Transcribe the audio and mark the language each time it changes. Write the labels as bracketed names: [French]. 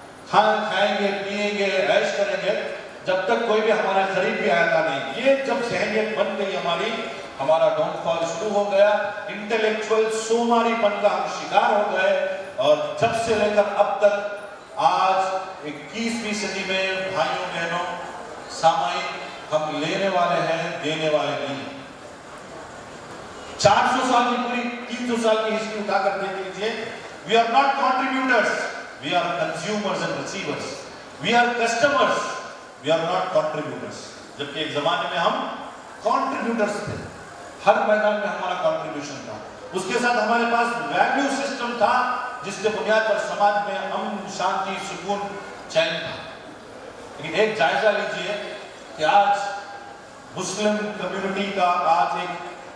[Urdu] کھانا کھائیں گے، پیئیں گے، عیش کریں گے، جب تک کوئی بھی ہمارے قریب بھی آیا تھا نہیں۔ یہ جب ذہنیت بن گئی ہمارا ڈاؤن فال شروع ہو گیا، انٹلیکچوئل سوماری پن کا ہم شکار ہو گئے، اور جب سے لے کر اب تک آج 21ویں صدی میں بھائیوں بہنوں سامعین، ہم لینے والے ہیں، دینے والے نہیں۔ 400 سال کی پوری 300 سال کی ہسٹری اٹھا کر دیکھ لیجیے۔ [English] We are not contributors, we are consumers and receivers. We are customers, we are not contributors. [Urdu] جبکہ ایک زمانے میں ہم contributors تھے، ہر میدان میں ہمارا contribution تھا، اس کے ساتھ ہمارے پاس ویلیو سسٹم تھا جس کے بنیاد پر سماج میں امن، شانتی، سکون، چین تھا۔ لیکن ایک جائزہ لیجیے کہ آج مسلم کمیونٹی کا آج ایک